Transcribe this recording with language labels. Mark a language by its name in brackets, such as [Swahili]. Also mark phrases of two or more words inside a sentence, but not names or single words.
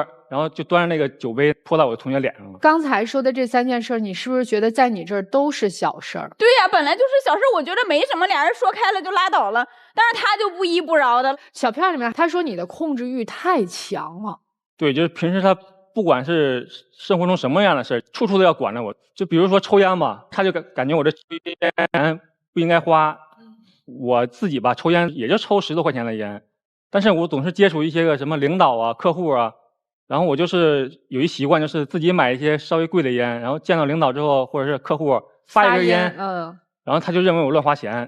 [Chinese] 然後就端着那個酒杯潑到我同學臉上了。剛才說的這3件事，你是不是覺得在你這兒都是小事兒？對呀，本來就是小事，我覺得沒什麼，倆人說開了就拉倒了。但是他就不依不饒的。小片裡面他說你的控制欲太強了。對，就是平時他不管是生活中什麼樣的事，處處都要管着我。就比如說抽煙吧，他就感覺我這抽煙不應該花。我自己吧，抽煙也就抽10多塊錢的煙，但是我總是接觸一些個什麼領導啊、客戶啊，然後我就是有一習慣，就是自己買一些稍微貴的煙，然後見到領導之後或者是客戶發一根煙，然後他就認為我亂花錢。